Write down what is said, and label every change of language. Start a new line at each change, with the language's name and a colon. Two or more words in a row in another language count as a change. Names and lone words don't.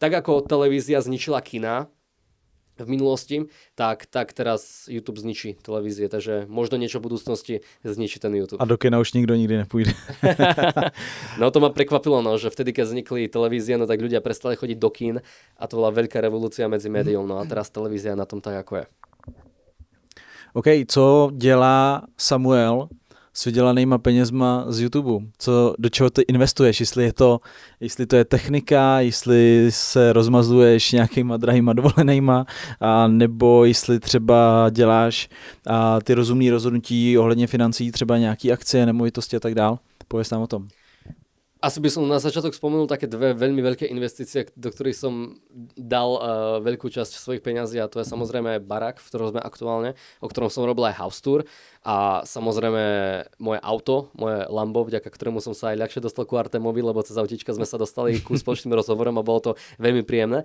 Slovak: Tak ako televízia zničila kina v minulosti, tak teraz YouTube zničí televízie, takže možno niečo v budúcnosti zničí ten YouTube. A do kina už nikto nikdy nepôjde. No to ma prekvapilo, no, že vtedy, keď vznikli televízie, no tak ľudia prestali chodiť do kín a to bola veľká revolúcia medzi médiou, no a teraz televízia na tom tak, ako je.
Czech: OK, co dělá Samuel s vydělanýma penězma z YouTube? Do čeho ty investuješ? Jestli to je technika, jestli se rozmazuješ nějakýma drahýma dovolenejma, nebo jestli třeba děláš ty rozumné rozhodnutí ohledně financí, třeba nějaký akcie, nemovitosti a tak dál. Pověz nám o tom.
Slovak: Asi by som na začiatok spomenul také dve veľmi veľké investície, do ktorých som dal veľkú časť svojich peňazí a to je samozrejme barák, v ktorom sme aktuálne, o ktorom som robil aj
English: house tour
Slovak: a samozrejme moje auto, moje Lambo, vďaka ktorému som sa aj ľahšie dostal ku Artemovi, lebo cez autíčka sme sa dostali ku spoločným rozhovorom a bolo to veľmi príjemné.